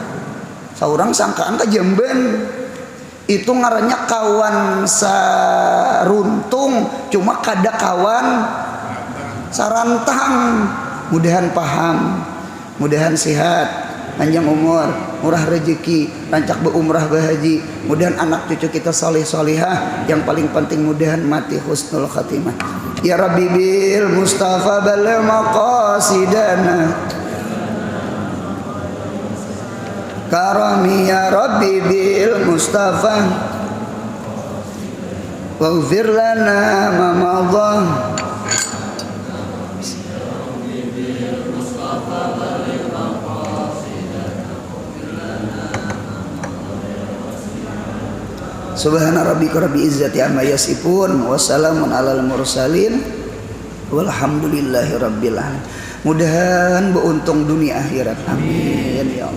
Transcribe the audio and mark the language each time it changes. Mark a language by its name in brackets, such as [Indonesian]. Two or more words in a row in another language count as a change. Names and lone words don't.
[Banjar] Saurang sangkaan ke Jamban. Itu ngarannya kawan saruntung, cuma kada kawan sarantang. Mudahan paham, mudahan sehat, panjang umur, murah rezeki, rancak berumrah bahaji. Mudahan anak cucu kita saleh salihah, yang paling penting mudahan mati [Arabic] حسن الخاتمة. يا رب بالمصطفى بلغ مقاصدنا كرما يا رب بالمصطفى واغفر لنا ما مضى. سبحان ربك رب العزة عما يصفون وسلام على المرسلين والحمد لله رب العالمين. [Banjar] Mudahan beruntung dunia akhirat. [Arabic] آمين يا الله.